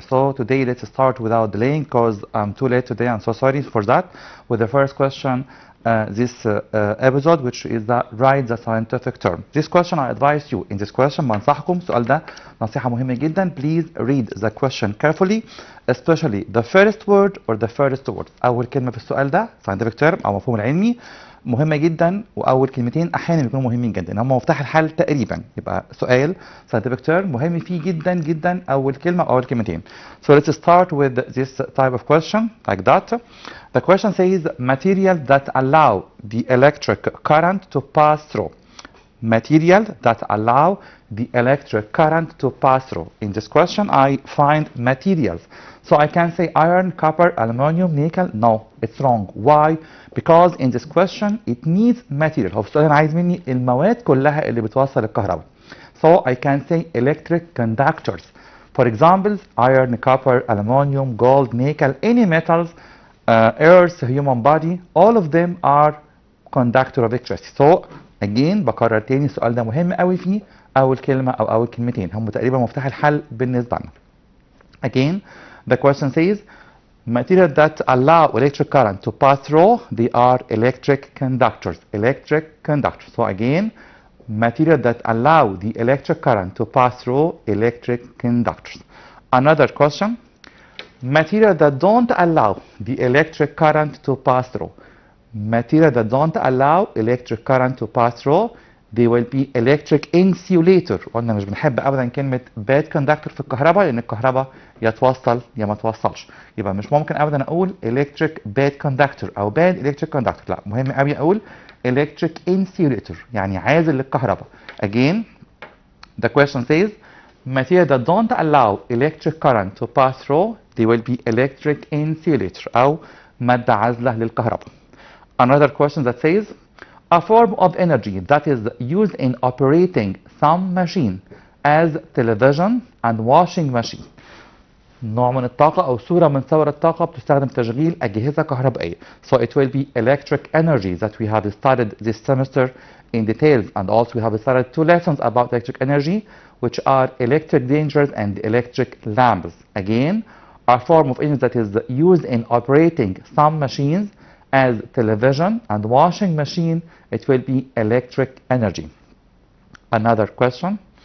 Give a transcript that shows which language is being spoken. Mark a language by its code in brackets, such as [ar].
[en] So today let's start without delaying because I'm too late today. I'm so sorry for that. With the first question this episode, which is the write the scientific term. This question I advise you in this question [ar] بنصحكم السؤال ده نصيحة مهمة جدا. [en] Please read the question carefully, especially the first word or the first word. [ar] أول كلمة في السؤال ده scientific term أو مفهوم العلمي مهمة جدا، وأول كلمتين أحيانا بيكونوا مهمين جدا، هم مفتاح الحل تقريبا. يبقى سؤال scientific term مهم فيه جدا جدا أول كلمة أو أول كلمتين. [en] So let's start with this type of question like that. The question says materials that allow the electric current to pass through. Material that allow the electric current to pass through. In this question I find materials. So I can say iron, copper, aluminum, nickel. No, it's wrong. Why? Because in this question it needs material. [ar] هو السؤال عايز مني المواد كلها اللي بتوصل الكهرباء. [en] So I can say electric conductors. For example, iron, copper, aluminum, gold, nickel, any metals, earth, human body, all of them are conductor of electricity. So again [ar] بكرر تاني السؤال ده مهم قوي فيه أول كلمة أو أول كلمتين هم تقريبا مفتاح الحل بالنسبة لنا. [en] Again, the question says materials that allow electric current to pass through, they are electric conductors. Electric conductors. So again, materials that allow the electric current to pass through, electric conductors. Another question, materials that don't allow the electric current to pass through. Materials that don't allow electric current to pass through, they will be electric insulator. [ar] قلنا مش بنحب ابدا كلمه bad conductor في الكهرباء، لان الكهرباء يا توصل يا ما توصلش. يبقى مش ممكن ابدا اقول electric bad conductor او bad electric conductor. لا، مهم قوي اقول electric insulator يعني عازل للكهرباء. [en] Again, the question says materials that don't allow electric current to pass through, they will be electric insulator [ar] او ماده عازله للكهرباء. [en] Another question that says a form of energy that is used in operating some machine as television and washing machine. [ar] نوع من الطاقة أو صورة من صور الطاقة بتستخدم تشغيل أجهزة كهربائية. [en] So it will be electric energy that we have studied this semester in details, and also we have started 2 lessons about electric energy, which are electric dangers and electric lamps. Again, a form of energy that is used in operating some machines as television and washing machine, it will be electric energy. Another question.